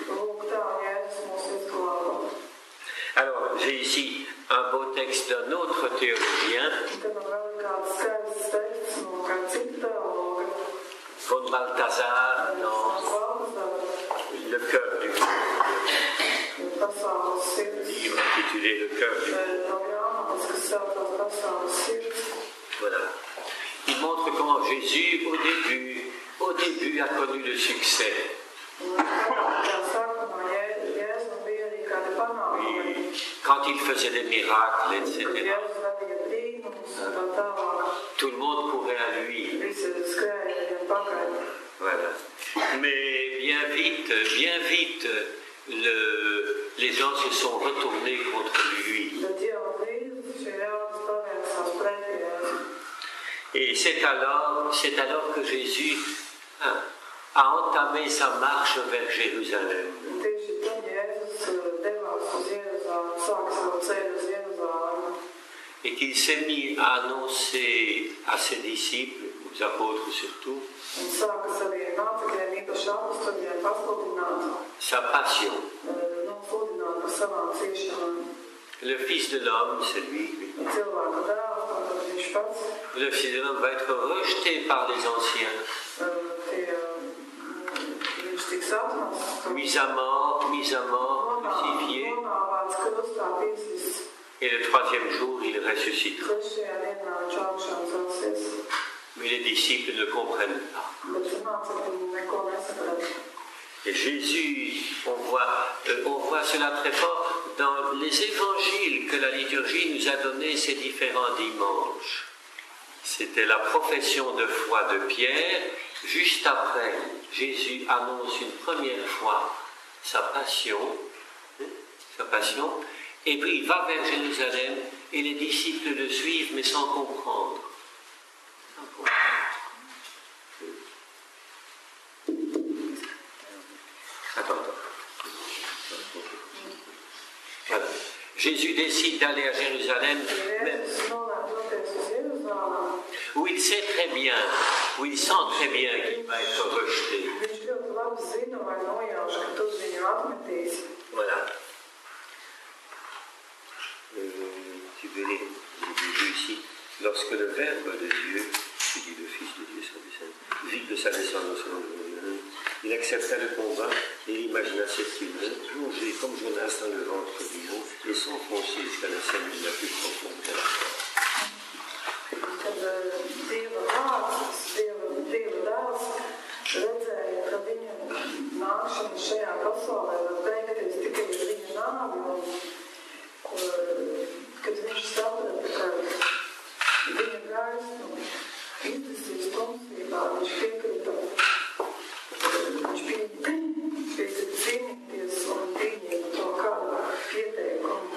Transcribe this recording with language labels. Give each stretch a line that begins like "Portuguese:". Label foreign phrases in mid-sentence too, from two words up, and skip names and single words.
French: Alors, j'ai ici un beau texte d'un autre théologien, von Balthasar, dans Le cœur du monde.
Latvian: pasaules sirds.
French: Il m'a intitulé Le cœur du monde.
Latvian: No grāmatas, kas saucās pasaules sirds.
French: Voilà. Il montre comment Jésus, au début, a connu le succès.
Latvian: Un tā sākumā Jēzum bija arī kādi panākumi.
French: Quand il faisait des miracles,
Latvian: Kad
French: etc.
Latvian: Jēzus darīja brīnumus un tā tālāk.
French: Tout le monde courait à lui.
Latvian: Visi skrēja viņam pakaļ.
French: Voilà. Mais bien vite, les gens se sont retournés contre lui.
Latvian: Bet jau drīz šie ļaudis pavērsās pret Jēzu.
French: Et c'est alors que Jésus a entamé sa marche vers Jérusalem.
Latvian: Un tieši tad Jēzus devās uz Jeruzālemi, sāka savu ceļu uz Jeruzālemi.
French: Et qu'il s'est mis à annoncer à ses disciples, aux apôtres surtout,
Latvian: Un sāka saviem mācekļiem, īpaši apustuļiem, pasludināt,
French: sa passion.
Latvian: sludināt par savām ciešanām.
French: Le Fils de l'homme, c'est lui.
Latvian: Cilvēka dēls, tātad viņš pats,
French: Le Fils de l'homme va être rejeté par les anciens,
Latvian: viņš tiks atmests,
French: mis à mort, crucifié,
Latvian: nonāvāts krustā, piesists.
French: et le troisième jour, il ressuscitera.
Latvian: Trešajā dienā viņš augšām celsies.
French: Mais les disciples ne comprennent pas.
Latvian: Bet mācekļi neko nesaprata.
French: Et Jésus, on voit cela très fort dans les évangiles que la liturgie nous a donnés ces différents dimanches. C'était la profession de foi de Pierre. Juste après, Jésus annonce une première fois sa passion, et puis il va vers Jérusalem et les disciples le suivent, mais sans comprendre. Voilà. Jésus décide d'aller à Jérusalem,
Latvian: Jēzus nolēma doties uz Jeruzālemi.
French: où il sait très bien, où il sent très bien qu'il va être rejeté.
Latvian: Viņš ļoti labi zina vai nojauš, ka tu viņu atmetīs.
French: Voilà. Tu veux lire ici. Lorsque le Verbe de Dieu, qui dit le Fils de Dieu, vit de sa naissance, il accepta le combat et il imagina cette humaine plonger comme Jonas dans le ventre du lion et s'enfoncer jusqu'à la cellule la plus profonde de la terre.
Latvian: Kad Dieva vārds, Dieva dēls redzēja, ka viņa nākšana šajā pasaulē var beigties tikai ar viņa nāvi, un kad viņš saprata, ka viņa gaismu izdzisīs tumsībā, viņš piekrita cīnīties un pieņēma to kādu pieteikumu.